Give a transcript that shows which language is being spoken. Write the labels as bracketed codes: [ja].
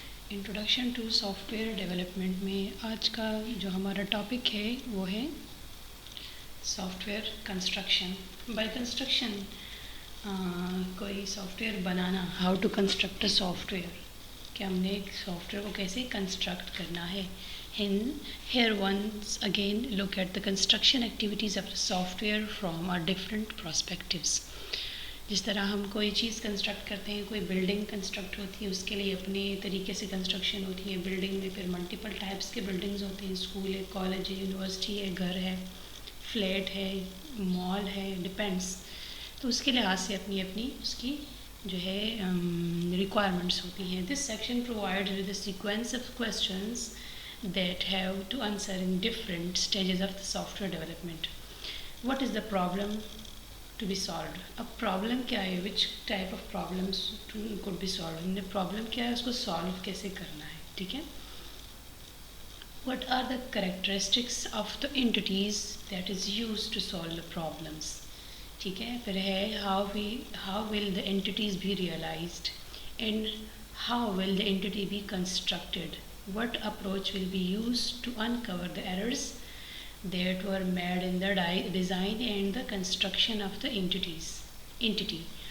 [ur] Introduction to soft where development میں آج کا جو ہمارا ٹاپک ہے وہ ہے soft where construction. [en] by construction [ur] کوئی soft where banana. [en] how to construct a software, [ur] کہ ہم نے ایک سافٹ ویئر کو کیسے کنسٹرکٹ کرنا ہے. [en] Here once again look at the construction activities of the software from our different perspectives. [ur] جس طرح ہم کوئی چیز کنسٹرکٹ کرتے ہیں, کوئی بلڈنگ کنسٹرکٹ ہوتی ہے, اس کے لیے اپنے طریقے سے کنسٹرکشن ہوتی ہے. بلڈنگ میں پھر ملٹیپل ٹائپس کے بلڈنگز ہوتے ہیں. اسکول ہے, کالج ہے, یونیورسٹی ہے, گھر ہے, فلیٹ ہے, مال ہے, ڈپینڈس. تو اس کے لحاظ سے اپنی اپنی اس کی جو ہے ریکوائرمنٹس ہوتی ہیں. [en] This section provide with a sequence of questions that have to answer in different stages of the software development. What is the problem to be solved? [ur] اب پرابلم کیا ہے, [en] which type of problems could be solved. [ur] Problem کیا ہے, اس کو solve کیسے کرنا ہے. ٹھیک ہے. [en] What are the characteristics of the entities that is used to solve the problems. [ur] ٹھیک ہے. پھر ہے [en] how will the entities be realized and how will the entity be constructed. What approach will be used to uncover the errors that were made in the design and the construction of the entity.